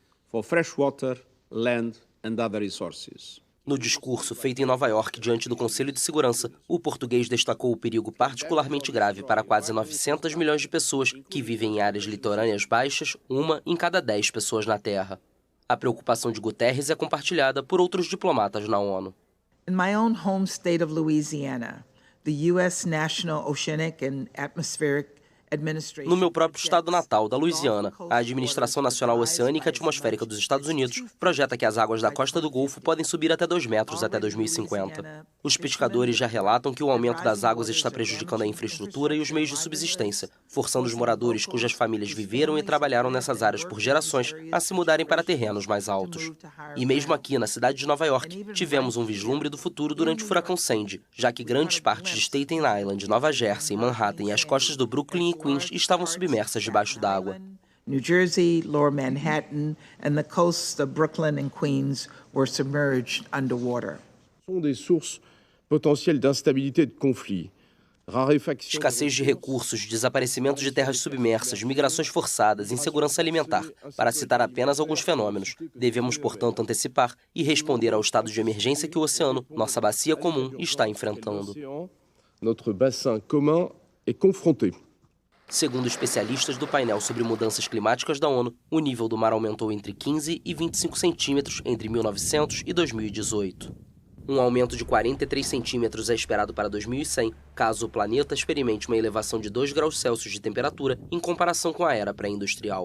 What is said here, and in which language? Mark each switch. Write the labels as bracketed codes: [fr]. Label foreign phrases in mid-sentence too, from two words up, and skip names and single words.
[pt] No discurso feito em Nova York diante do Conselho de Segurança, o português destacou o perigo particularmente grave para quase 900 milhões de pessoas que vivem em áreas litorâneas baixas, 1 em cada 10 pessoas na Terra. A preocupação de Guterres é compartilhada por outros diplomatas na ONU. [en] In my own home state of Louisiana, the U.S. National Oceanic and Atmospheric Administration... [pt] No meu próprio estado natal, da Louisiana, a Administração Nacional Oceânica e Atmosférica dos Estados Unidos projeta que as águas da costa do Golfo podem subir até 2 metros até 2050. Os pescadores já relatam que o aumento das águas está prejudicando a infraestrutura e os meios de subsistência, forçando os moradores cujas famílias viveram e trabalharam nessas áreas por gerações a se mudarem para terrenos mais altos. E mesmo aqui, na cidade de Nova York, tivemos um vislumbre do futuro durante o furacão Sandy, já que grandes partes de Staten Island, Nova Jersey, Manhattan e as costas do Brooklyn e Queens estavam submersas debaixo d'água. [en] New Jersey, Lower Manhattan, and the coasts of Brooklyn and Queens were submerged underwater. [fr] São des sources potentielles d'instabilité de conflit. [pt] Escassez de recursos, desaparecimento de terras submersas, migrações forçadas, insegurança alimentar, para citar apenas alguns fenômenos. Devemos, portanto, antecipar e responder ao estado de emergência que o oceano, nossa bacia comum, está enfrentando. [fr] Notre bassin commun est confronté. [pt] Segundo especialistas do painel sobre mudanças climáticas da ONU, o nível do mar aumentou entre 15 e 25 centímetros entre 1900 e 2018. Um aumento de 43 centímetros é esperado para 2100, caso o planeta experimente uma elevação de 2 graus Celsius de temperatura em comparação com a era pré-industrial.